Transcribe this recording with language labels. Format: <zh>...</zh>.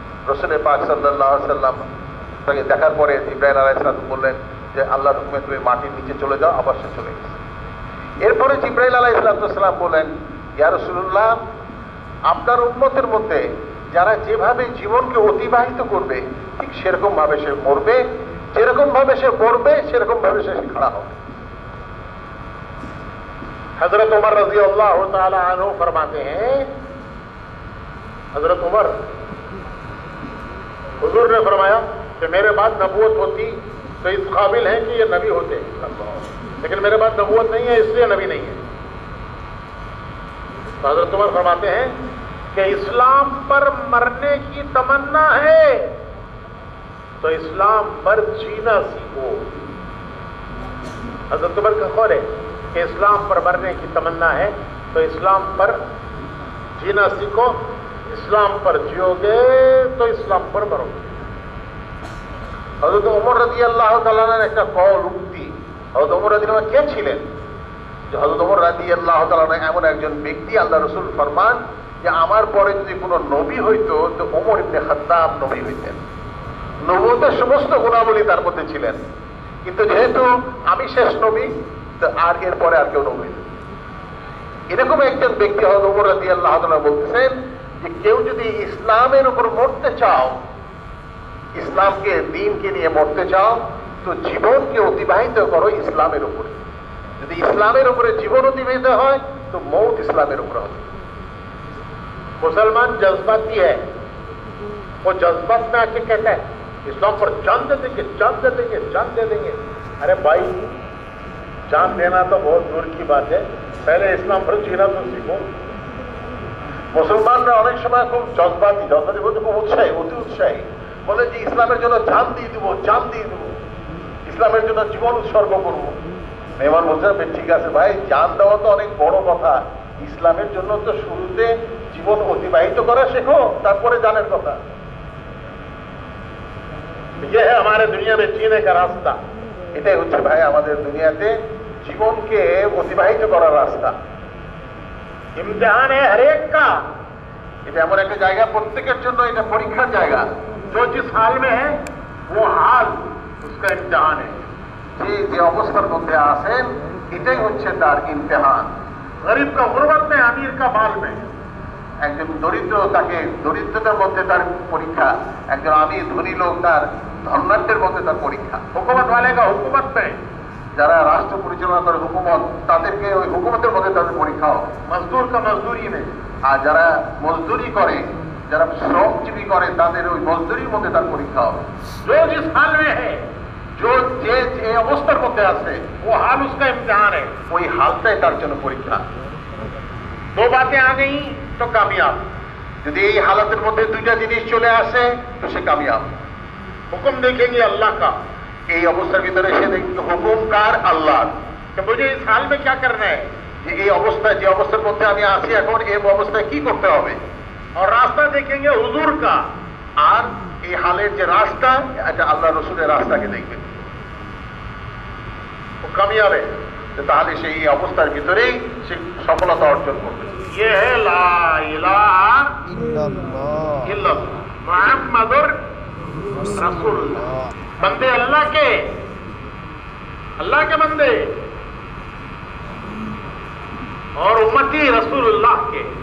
<bn>রাসূল পাক সাল্লাল্লাহু আলাইহি ওয়াসাল্লাম তাকে দেখার পরে জিবরাইল আলাইহিস সালাম বললেন যে আল্লাহর হুকুমে তুমি মাটির নিচে চলে যাও। আবার সে চলে গেছে। এরপরে জিবরাইল আলাইহিস সালাম বলেন, ইয়া রাসূলুল্লাহ, আপনার উম্মতের মধ্যে যারা যেভাবে জীবনকে অতিবাহিত করবে ঠিক সেরকম ভাবে সে মরবে, যেরকম ভাবে সে মরবে সেরকম ভাবে সে খাড়া হবে।</bn> <hi>हजरत उमर रजी अल्लाह तआला अन्हु फरमाते हैं, हजरत उमर, हुजूर ने फरमाया कि मेरे बाद नबूवत होती तो इस काबिल है कि ये नबी होते, लेकिन मेरे बाद नबूवत नहीं है इसलिए नबी नहीं है। तो हजरत उमर फरमाते हैं कि इस्लाम पर मरने की तमन्ना है तो इस्लाम पर जीना सीखो। हजरत उमर का कौल है कि इस्लाम पर मरने की तमन्ना है तो इस्लाम पर जीना सीखो, इस्लाम पर जियोगे तो इस्लाम पर मरोगे।</hi> <bn>हजरत उमर রাদিয়াল্লাহু তাআলা একটা কল উক্তি। হযরত উমর রাদিয়াল্লাহু কে ছিলেন? যে হযরত উমর রাদিয়াল্লাহু তাআলা এমন একজন ব্যক্তি, আল্লাহ রাসূল ফরমান যে আমার পরে যদি কোনো নবী হইতো তো ওমর ইবনে খাত্তাব নবী হইতেন। নবুয়তের সমস্ত গুণাবলী তার মধ্যে ছিলেন, কিন্তু যেহেতু আমি শেষ নবী তো আর এরপরে আর কেউ নবী। এরকম একজন ব্যক্তি হযরত ওমর রাদিয়াল্লাহু তাআলা বলতেছেন যে কেউ যদি ইসলামের উপর মরতে চাও, ইসলামকে দ্বীনকে নিয়ে মরতে চাও তো জীবনকে অতিবাহিত করো ইসলামের উপরে। যদি ইসলামের উপরে জীবন অতিবাহিত হয় তো মৌত ইসলামের উপরে হবে।</bn> <hi>मुसलमान जज्बाती है, वो जज्बात में आके कहता है इस्लाम पर जान दे देंगे, जान दे देंगे, जान दे देंगे। अरे भाई, जान देना तो बहुत दूर की बात है, पहले इस्लाम पर जीना तो सीखो।</hi> <bn>মুসলমানরা অনেক সময় খুব জজবাতি বলতে খুব উৎসাহী, অতি উৎসাহী, বলে যে ইসলামের জন্য জান দিয়ে দেবো, জান দিয়ে দেবো, ইসলামের জন্য জীবন উৎসর্গ করবো। মেহমান বলছে ঠিক আছে ভাই, জান দেওয়া তো অনেক বড় কথা, ইসলামের জন্য তো শুরুতে জীবন অতিবাহিত করা শেখো, তারপরে জানের কথা।</bn> <hi>ये है हमारे दुनिया में जीने का रास्ता।</hi> <bn>এটাই হচ্ছে ভাই আমাদের দুনিয়াতে জীবনকে অতিবাহিত করার রাস্তা।</bn> <hi>ইমতিহান है हर एक का।</hi> <bn>এটা এমন একটা জায়গা, প্রত্যেকের জন্য এটা পরীক্ষার জায়গা।</bn> <hi>जो जिस हाल में है वो हाल उसका इम्तिहान है।</hi> <bn>যে অবস্থার মধ্যে আছেন এটাই হচ্ছে তার ইমতিহান।</bn> <hi>गरीब का गुर्बत में, अमीर का माल में।</hi> <bn>একজন দরিদ্র, তাকে দরিদ্রতার মধ্যে তার পরীক্ষা। একজন আমির ধনী লোক, তার ধন্যাঢ্যের মধ্যে তার পরীক্ষা।</bn> <hi>হুকুমত वाले का हुकूमत में,</hi> <bn>যারা রাষ্ট্র পরিচালনা করে হুকুমত, তাদেরকে ওই হুকুমতের মধ্যে তাদের পরীক্ষা হবে।</bn> <hi>মজদুর কা মজদুরি में,</hi> <bn>আর যারা মজদুরি করে, যারা শ্রমজীবী করে, তাদের ওই মজদুরির মধ্যে তার পরীক্ষা হবে।</bn> <hi>जो जिस हाल में है,</hi> <bn>যে অবস্থার মধ্যে আছে, ও হাল</bn> <hi>उसका इम्तिहान है।</hi> <bn>ওই হালটাই তার জন্য পরীক্ষা।</bn> <hi>दो बातें आ गई तो कामयाब।</hi> <bn>যদি এই হালাতের মধ্যে দুইটা জিনিস চলে আসে তো সে কামিয়াব।</bn> <hi>হুকুম देखेंगे अल्लाह का,</hi> <bn>এই অবস্থার ভিতরে সে দেখবে হুকুম কার? আল্লাহর। তো</bn> <hi>मुझे इस हाल में क्या करना है,</hi> <bn>যে এই অবস্থায়, যে অবস্থার মধ্যে আমি আছি এখন, এই অবস্থায় কি করতে হবে।</bn> <hi>और रास्ता देखेंगे हुजूर का,</hi> <bn>আর এই হালের যে রাস্তা, এটা আল্লাহ রসুলের রাস্তাকে দেখবে। ও কামিয়াব, তাহলে সেই অবস্থার ভিতরেই সে সফলতা অর্জন করবে।</bn> <ar>ये है ला इलाहा इल्लल्लाह मुहम्मदुर रसूलुल्लाह।</ar> <hi>बंदे अल्लाह के बंदे और उम्मती रसूलुल्लाह के।</hi>